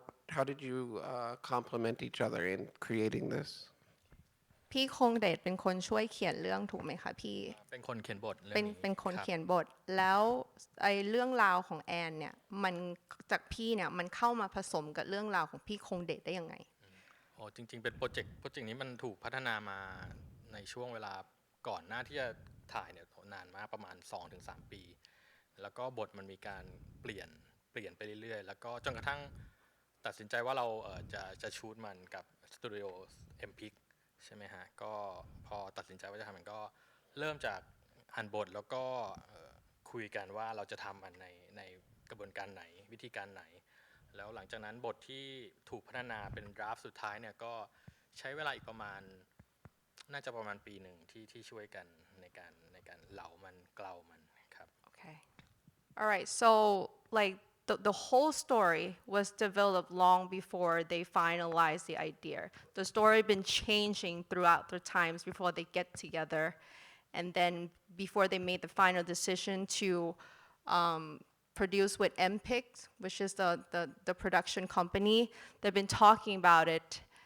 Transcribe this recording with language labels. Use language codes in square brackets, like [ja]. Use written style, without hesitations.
[en] How did you complement each other in creating this? [th] พี่คงเดชเป็นคนช่วยเขียนเรื่องถูกไหมคะพี่ เป็นคนเขียนบทเรื่อ เป็น งนี้ เป็นคน รับ เขียนบทแล้วไอ้เรื่องราวของแอนเนี่ยมันจากพี่เนี่ยมันเข้ามาผสมกับเรื่องราวของพี่คงเดชได้ยังไง โอ้จริงๆเป็นโปรเจกต์นี้มันถูกพัฒนามาในช่วงเวลาก่อนหน้าที่จะถ่ายเนี่ยนานมากประมาณ 2-3 ปีแล้วก็บทมันมีการเปลี่ยนไปเรื่อยๆแล้วก็จนกระทั่งตัดสินใจว่าเราจะชูตมันกับสตูดิโอเอ็มพิกใช่ไหมฮะก็พอตัดสินใจว่าจะทำมันก็เริ่มจากอ่านบทแล้วก็ คุยกันว่าเราจะทำมันในกระบวนการไหนวิธีการไหนแล้วหลังจากนั้นบทที่ถูกพัฒนาเป็นดราฟต์สุดท้ายเนี่ยก็ใช้เวลาอีกประมาณน่าจะประมาณปีหนึ่งที่ช่วยกันในการเหลามันเกลามันครับ [en] Okay all right so like the whole story was developed long before they finalized the idea. The story been changing throughout the times before they get together, and then before they made the final decision to produce with MPIC, which is the production company. They've been talking about it,